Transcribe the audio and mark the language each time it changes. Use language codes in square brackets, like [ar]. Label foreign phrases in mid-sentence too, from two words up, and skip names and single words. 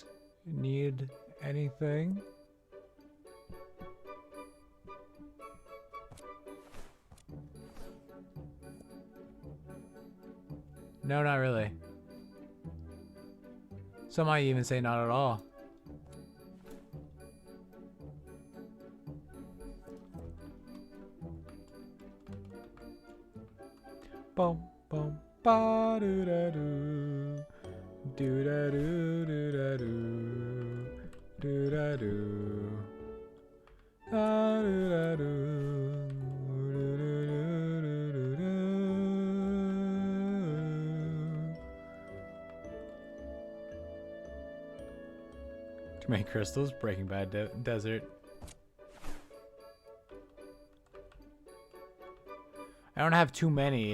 [en] Need anything? No, not really. Some might even say not at all. Boom, boom, ba doo da doo. Do da do do da do do da do da do da do do do do do. Too many crystals. Breaking Bad desert. I don't have too many.